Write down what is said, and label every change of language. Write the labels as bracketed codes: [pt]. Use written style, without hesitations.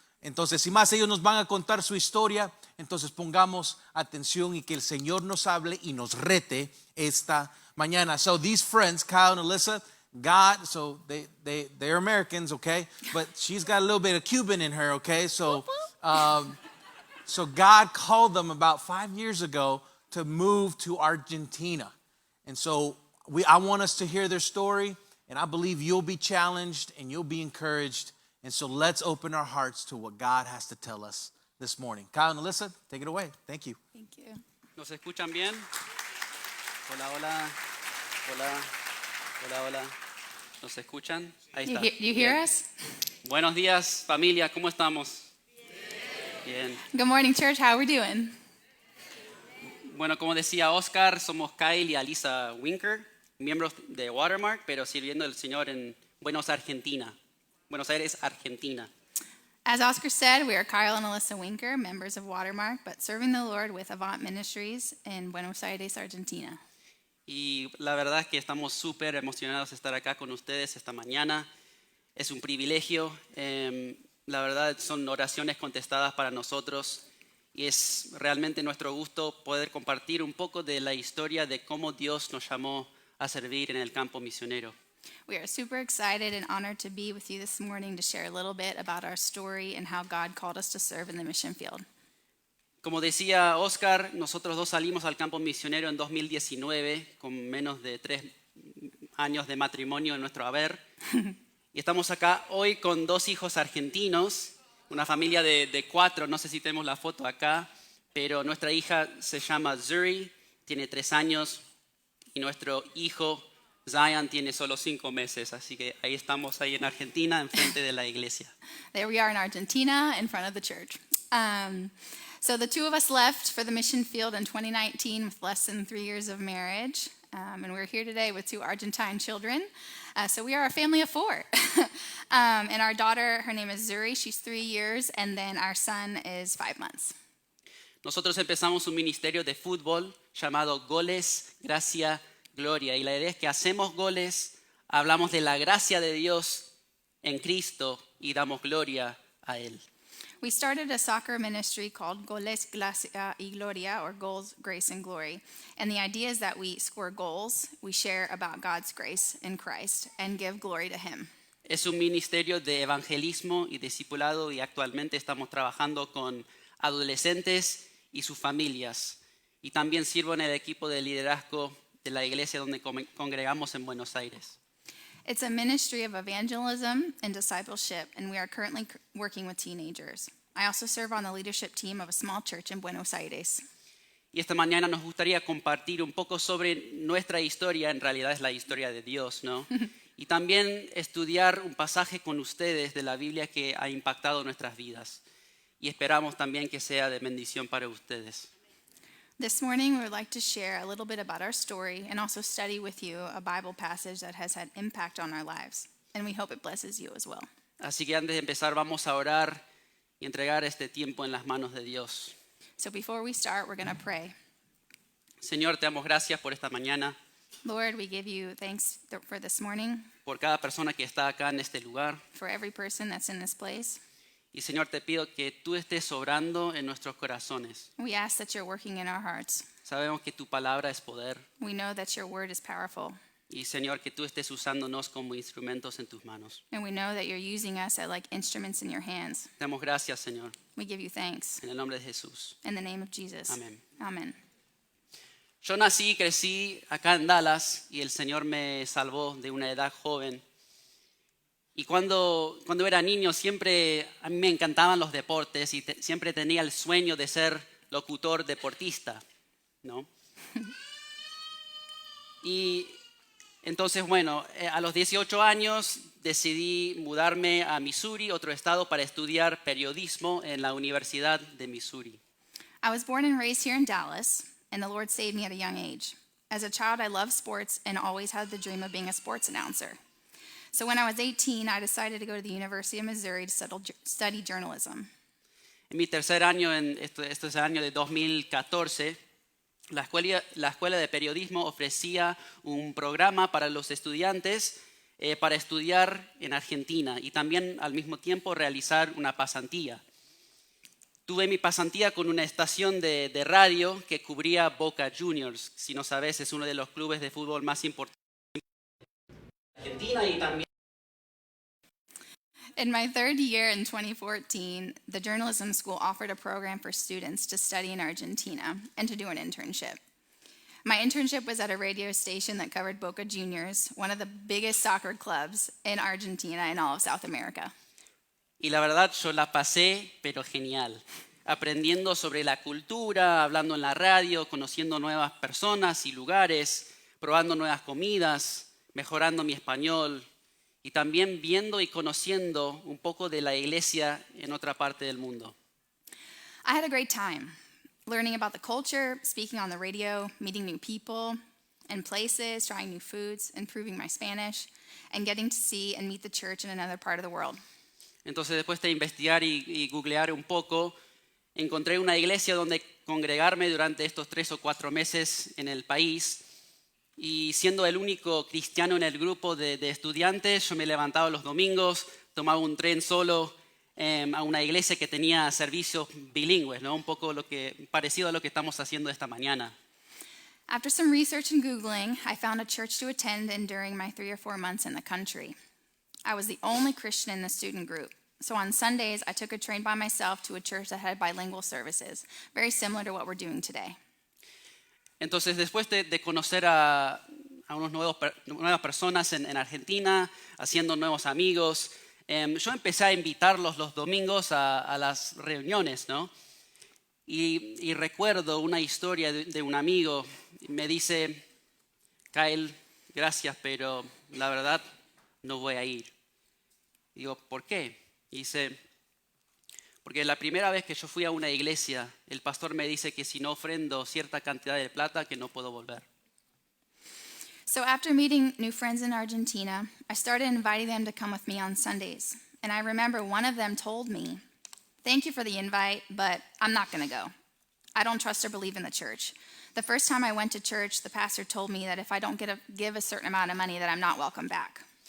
[es] Entonces, sin más, ellos nos van a contar su historia. Entonces pongamos atención y que el Señor nos hable y nos rete esta mañana. [en] So these friends, Kyle and Alyssa, God, so they're Americans, okay? But she's got a little bit of Cuban in her, okay? So God called them about 5 years ago to move to Argentina. And so I want us to hear their story. And I believe you'll be challenged and you'll be encouraged. And so let's open our hearts to what God has to tell us this morning. Kyle and Alyssa, take it away. Thank you. Thank you. [es] ¿Nos escuchan bien? Hola, hola. Hola. Hola, hola. ¿Nos escuchan? Ahí está. [en] You hear [es] Bien. [en] us? [es] Buenos días, familia. ¿Cómo estamos? Bien. [en] Good morning, church. How are we doing? [es] Bueno, como decía Oscar, somos Kyle y Alyssa Winker, miembros de Watermark, pero sirviendo al Señor en Buenos Aires, Argentina. [en] As Oscar said, we are Kyle and Alyssa Winker, members of Watermark, but serving the Lord with Avant Ministries in Buenos Aires, Argentina. [es] Y la verdad es que estamos súper emocionados de estar acá con ustedes esta mañana. Es un privilegio. La verdad son oraciones contestadas para nosotros. Y es realmente nuestro gusto poder compartir un poco de la historia de cómo Dios nos llamó a servir en el campo misionero. [en] We are super excited and honored to be with you this morning to share a little bit about our story and how God called us to serve in the mission field. [es] Como decía Oscar, nosotros dos salimos al campo misionero en 2019 con menos de 3 años de matrimonio en nuestro haber. Y estamos acá hoy con 2 hijos argentinos, una familia de 4, no sé si tenemos la foto acá, pero nuestra hija se llama Zuri, tiene 3 años, y nuestro hijo Zion tiene solo 5 meses, así que ahí estamos ahí en Argentina, enfrente de la iglesia. [en] There we are in Argentina in front of the church. So the two of us left for the mission field in 2019 with less than 3 years of marriage. And we're here today with 2 Argentine children. So we are a family of 4. And our daughter, her name is Zuri, she's 3 years, and then our son is 5 months. [es] Nosotros empezamos un ministerio de fútbol llamado Goles, Gracia, Gloria. Y la idea es que hacemos goles, hablamos de la gracia de Dios en Cristo y damos gloria a Él. [en] We started a soccer ministry called Goles, Gracia y Gloria, or Goals, Grace, and Glory. And the idea is that we score goals, we share about God's grace in Christ, and give glory to Him. [es] Es un ministerio de evangelismo y discipulado y actualmente estamos trabajando con adolescentes y sus familias. Y también sirvo en el equipo de liderazgo de la iglesia donde congregamos en Buenos Aires. [en] It's a ministry of evangelism and discipleship, and we are currently working with teenagers. I also serve on the leadership team of a small church in Buenos Aires. [es] Y esta mañana nos gustaría compartir un poco sobre nuestra historia, en realidad es la historia de Dios, ¿no? Y también estudiar un pasaje con ustedes de la Biblia que ha impactado nuestras vidas. Y esperamos también que sea de bendición para ustedes. [en] This morning, we would like to share a little bit about our story and also study with you a Bible passage that has had impact on our lives. And we hope it blesses you as well. [es] Así que antes de empezar vamos a orar y entregar este tiempo en las manos de Dios. [en] So before we start, we're going to pray. [es] Señor, te damos gracias por esta mañana, [en] Lord, we give you thanks for this morning, [es] por cada persona que está acá en este lugar. [en] for every person that's in this place. [es] Y Señor, te pido que tú estés obrando en nuestros corazones. [en] We ask that you're working in our hearts. [es] Sabemos que tu palabra es poder. [en] We know that your word is powerful. [es] Y Señor, que tú estés usándonos como instrumentos en tus manos. [en] And we know that you're using us as like instruments in your hands. [es] Te damos gracias, Señor, [en] We give you thanks. [es] en el nombre de Jesús. [en] In the name of Jesus. [es] Amén. [en] Amen. [es] Yo nací y crecí acá en Dallas y el Señor me salvó de una edad joven. Y cuando era niño siempre a mí me encantaban los deportes y siempre tenía el sueño de ser locutor deportista, ¿no? Y Entonces, bueno, a los 18 años decidí mudarme a Missouri, otro estado, para estudiar periodismo en la Universidad de Missouri. [en] I was born and raised here in Dallas, and the Lord saved me at a young age. As a child, I loved sports and always had the dream of being a sports announcer. So when I was 18, I decided to go to the University of Missouri to study journalism. [es] En mi tercer año, esto es el año de 2014, la escuela de periodismo ofrecía un programa para los estudiantes para estudiar en Argentina y también al mismo tiempo realizar una pasantía. Tuve mi pasantía con una estación de radio que cubría Boca Juniors. Si no sabes, es uno de los clubes de fútbol más importantes de Argentina y también. [en] In my third year in 2014, the journalism school offered a program for students to study in Argentina and to do an internship. My internship was at a radio station that covered Boca Juniors, one of the biggest soccer clubs in Argentina and all of South America. [es] Y la verdad, yo la pasé, pero genial. Aprendiendo sobre la cultura, hablando en la radio, conociendo nuevas personas y lugares, probando nuevas comidas, mejorando mi español y también viendo y conociendo un poco de la iglesia en otra parte del mundo. [en] I had a great time learning about the culture, speaking on the radio, meeting new people and places, trying new foods, improving my Spanish, and getting to see and meet the church in another part of the world. [es] Entonces, después de investigar y googlear un poco, encontré una iglesia donde congregarme durante estos 3 o 4 meses en el país. Y siendo el único cristiano en el grupo de estudiantes, yo me levantaba los domingos, tomaba un tren solo a una iglesia que tenía servicios bilingües, ¿no? Un poco parecido a lo que estamos haciendo esta mañana. [en] After some research and Googling, I found a church to attend in during my 3 or 4 months in the country. I was the only Christian in the student group. So on Sundays, I took a train by myself to a church that had bilingual services, very similar to what we're doing today. [es] Entonces, después de conocer a nuevas personas en Argentina, haciendo nuevos amigos, yo empecé a invitarlos los domingos a las reuniones, ¿no? Y recuerdo una historia de un amigo. Me dice, Kyle, gracias, pero la verdad no voy a ir. Digo, ¿por qué? Y dice, porque la primera vez que yo fui a una iglesia, el pastor me dice que si no ofrendo cierta cantidad de plata, que no puedo volver. [en] So after meeting new friends in Argentina, I started inviting them to come with me on Sundays. And I remember one of them told me, "Thank you for the invite, but I'm not going to go. I don't trust or believe in the church. The first time I went to church, the pastor told me that if I don't give a certain amount of money, that I'm not welcome back."